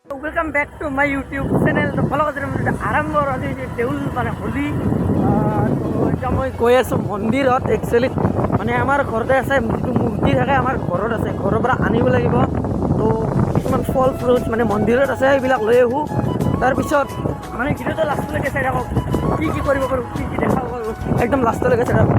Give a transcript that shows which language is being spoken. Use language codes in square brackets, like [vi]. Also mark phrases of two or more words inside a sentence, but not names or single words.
[en] Welcome back to my YouTube channel. [as] तो फलो आरम्भ আজি দেউল মানে হোলি। তো এতিয়া মই গৈ আছোঁ মন্দিৰত। একচুৱেলি মানে আমাৰ ঘৰতে আছে, যিটো মূৰ্তি থাকে আমাৰ ঘৰত আছে, ঘৰৰ পৰা আনিব লাগিব। তো কিছুমান ফল ফ্ৰুট মানে মন্দিৰত আছে, এইবিলাক লৈ আহোঁ। তাৰপিছত মানে ভিডিঅ'টো লাষ্টলৈকে চাই থাকক, কি কি কৰিব পাৰোঁ, কি কি দেখাব পাৰোঁ, একদম লাষ্টলৈকে চাই থাকক।